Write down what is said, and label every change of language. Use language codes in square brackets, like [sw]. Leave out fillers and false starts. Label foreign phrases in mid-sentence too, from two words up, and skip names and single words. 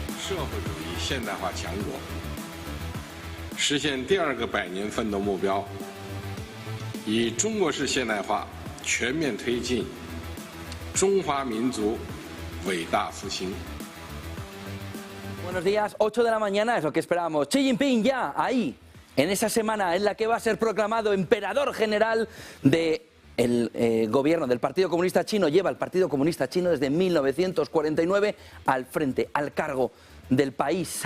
[zh] 社会主义现代化强国，实现第2个百年奋斗目标，以中国式现代化全面推进中华民族伟大复兴。 [es] Buenos días, 8 de la mañana es lo que esperábamos. Xi Jinping ya ahí, en esa semana en la que va a ser proclamado emperador general del gobierno del Partido Comunista Chino. Lleva el Partido Comunista Chino desde 1949 al frente, al cargo del país.